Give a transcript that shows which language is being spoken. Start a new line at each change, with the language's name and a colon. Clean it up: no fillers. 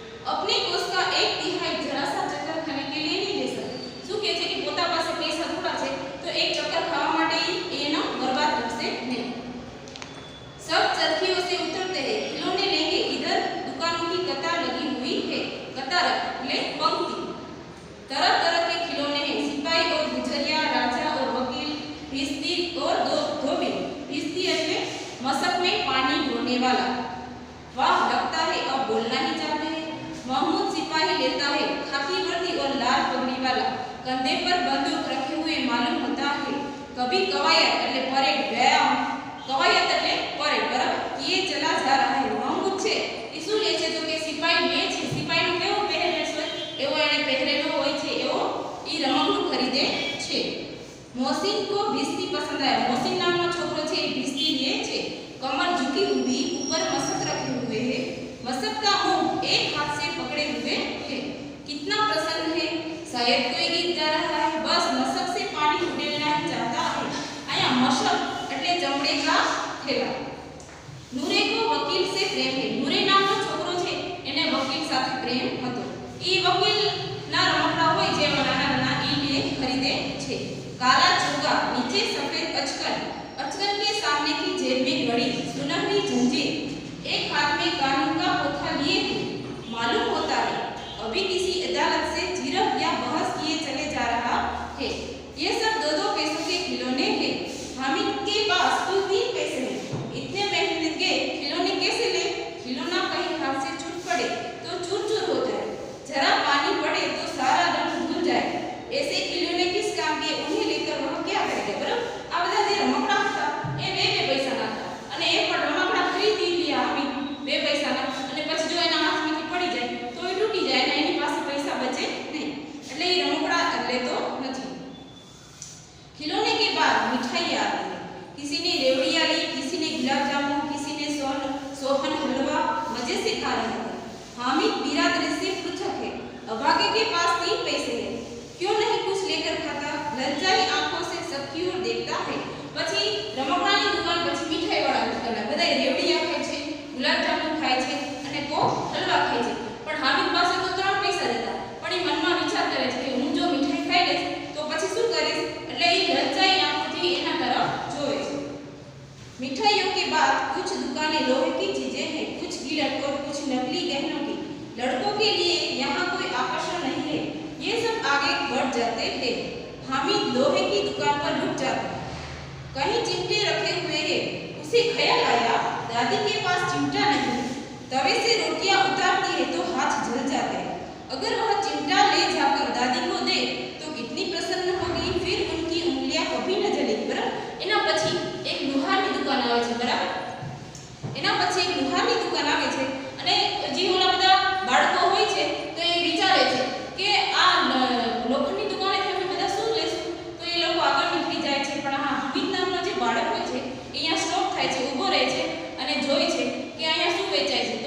Hindi: अपने कोष का 1/3 जरा सा चक्कर खाने के लिए नहीं दे सकते.
Gujarati: શું કહે છે કે પોતા પાસે પૈસા થોડા છે તો એક ચક્કર ખાવા માટે એનો બરબાદ કરશે નહીં.
Hindi: सब चरखियों से उतरते हैं, खिलौने लेंगे, इधर दुकानों की कतार लगी हुई है. कतार એટલે पंक्ति. तरह तरह के खिलौने हैं, सिपाही और गुजरिया, राजा और वकील, भिस्ती और धोबी. भिस्ती એટલે मशक में पानी ढोने वाला. वाह लगता है अब बोलना ही चाहते हैं. महमूद सिपाही लेता है, खाकी वर्दी और लाल पगड़ी वाला, कंधे पर बंदूक रखे हुए मालूम होता है. कभी कवायत એટલે परेड, व्यायाम. कवायत એટલે परेड बराबर किए चला जा रहा है.
Gujarati: महमूद છે એ શું લે છે તો કે સિપાહી લે છે. સિપાહીનું કેવો પહેરવેશ હોય એવો એને પહેરેલો હોય છે એવો એ રમકડું ખરીદે છે.
Hindi: मोहसिन को भिस्ती पसंद आया.
Gujarati: मोहसिन नामનો છોકરો છે એ भिस्ती લે છે.
Hindi: कमर झुकी हुई, ऊपर मशक रखे हुए है. मशक का मुंह एक हाथ से पकड़े हुए है. कितना प्रसन्न है. शायद कोई गीत गा रहा है. बस मशक से पानी उड़ेलना ही चाहता है. आया मशक એટલે ચમડે કા થેલા. નૂરે કો વકીલ से प्रेम है.
Gujarati: નૂરે નામનો છોકરો છે એને વકીલ સાથે પ્રેમ હતો. ઈ વકીલના રમકડા હોય જે નાના નાના ઈ ખરીદે છે.
Hindi: काला चोगा, नीचे सफेद अचकन. अचकन के सामने की जेब में घड़ी, सुनहरी जंजीर. एक हाथ में कानून का पोथा लिए हुए. मालूम होता है अभी किसी अदालत से झिड़प या बहस किए चले जा रहा है. ये सब 2-2 पैसों के खिलौने हैं. हामिद के पास कुल 3 पैसे हैं. इतने महंगे खिलौने कैसे ले. खिलौना कहीं हाथ से छूट पड़े तो चूर चूर हो जाए. जरा पानी पड़े तो सारा रंग भूल जाए. ऐसे खिलौने किस काम के. उन्हें लेकर वह क्या करेगा.
Gujarati: बराबर આ બધા જે રમકડા હતા એ 2 પૈસાના હતા અને એ પણ રમકડા ખરીદી લ્યા હામિદ 2 પૈસાના અને પછી જો એના હાથમાંથી પડી જાય તો એ તૂટી જાય અને એની પાસે પૈસા બચે નહીં એટલે એ રમકડા લેતો નથી.
Hindi: खिलौने के बाद मिठाइयाँ आती है. किसी ने रेवड़ियाँ ली, किसी ने गुलाब जामुन, किसी ने सोहन हलवा. मजे से खा रहे थे. हामिद बिरादरी से पृथक है. अभागे के पास 3 पैसे है. क्यों नहीं कुछ लेकर खाता. लज्जाई आंखों से सबकी ओर देखता है.
Gujarati: પછી રમકડાની દુકાન પછી મીઠાઈ વાળા દુકાન બધા રેવડિયા ખાય છે, ગુલાબ જામુન ખાય છે અને કો હલવા ખાય છે. પણ હામિદ પાસે તો 3 પૈસા હતા પણ એ મનમાં વિચાર કરે છે કે હું જો મીઠાઈ ખાઈ લઈશ તો પછી શું કરીશ એટલે એ લજ્જાઈ આંખોથી એના તરફ જોવે છે.
Hindi: मिठाइयों के बाद कुछ दुकानें लोहे की चीजें हैं, कुछ गिलट और कुछ नकली गहनों की. लड़कों के लिए यहाँ कोई आकर्षण नहीं है. ये सब आगे बढ़ जाते हैं. हामिद लोहे की दुकान पर रुक जाता है. कहीं चिमटे रखे हुए हैं. उसे ख्याल आया दादी के पास चिमटा नहीं. तवे से रोटियां उतारती है तो हाथ जल जाते हैं. अगर वह चिमटा ले जाकर दादी को दे तो कितनी प्रसन्न होगी. फिर उनकी उंगलियां कभी न जलेगी.
Gujarati: बराबर એના પછી એક લુહારની દુકાન આવે છે. બરાબર એના પછી એક લુહારની દુકાન આવે છે અને જે ઓલા બધા બાળકો હોય છે તો એ વિચારે છે કે આ લોખંડની દુકાનેથી અમે બધા શું લેશું તો એ લોકો આગળ નીકળી જાય છે. પણ હા હામિદ નામનો જે બાળક હોય છે અહીંયા સ્ટોપ થાય છે, ઊભો રહે છે અને જોઈ છે કે અહીંયા શું વેચાય છે.